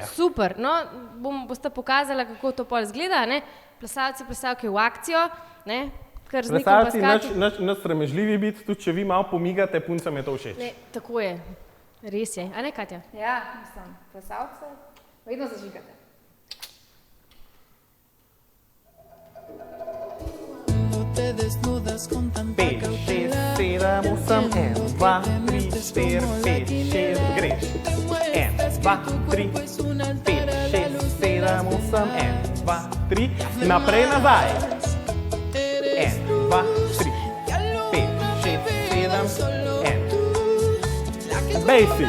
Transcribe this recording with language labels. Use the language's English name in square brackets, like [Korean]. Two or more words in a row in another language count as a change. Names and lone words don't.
[Slovenian] Super, no, boste pokazala, kako to pol izgleda, ne? Plesalci, plesalke v akcijo, ne? Kar z Nikom Plesalci, Paskatu. nič sramežljivi biti, tudi če vi malo pomigate, puncam je to všeč. Ne, tako je, res je. A ne, Katja? Ja, mislim, plesalce vedno zažigate. [Spanish] Te desnudas con tanta [Slovenian] 5, 6, 7, 8, 1, 2, 3, 4, 5, 6, greš. 1, 2, 3, 5, 6, 7, 8, 1, 2, 3, naprej, nazaj. 1, 2, 3, 5, 6, 7, 1. Basic.